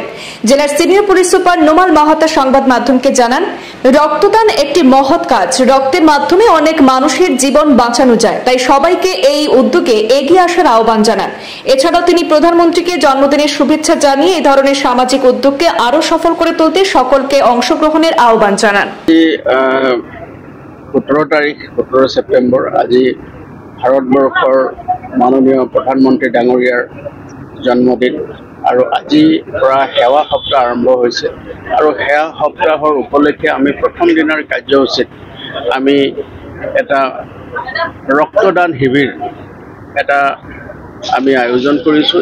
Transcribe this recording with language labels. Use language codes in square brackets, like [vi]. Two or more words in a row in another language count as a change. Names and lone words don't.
[bn] জেলার সিনিয়র পুলিশ সুপার নোমাল মাহাতা সংবাদ মাধ্যমকে জানান, রক্তদান একটি মহৎ কাজ। রক্তের মাধ্যমে অনেক মানুষের জীবন বাঁচানো যায়, তাই সবাইকে এই উদ্যোগে এগিয়ে আসার আহ্বান জানান। এছাড়াও তিনি প্রধানমন্ত্রীকে জন্মদিনের শুভেচ্ছা জানিয়ে এই ধরনের সামাজিক উদ্যোগকে আরো সফল করে তুলতে সকলকে অংশগ্রহণের আহ্বান জানান। [as] 17 তাৰিখ 17 ছেপ্টেম্বৰ আজি ভাৰতবৰ্ষৰ মাননীয় প্ৰধানমন্ত্ৰী ডাঙৰীয়াৰ জন্মদিন আৰু আজিৰ পৰা সেৱা সপ্তাহ আৰম্ভ হৈছে আৰু সেৱা সপ্তাহৰ উপলক্ষে আমি প্ৰথম দিনৰ কাৰ্যসূচীত আমি এটা ৰক্তদান শিবিৰ আমি আয়োজন কৰিছোঁ।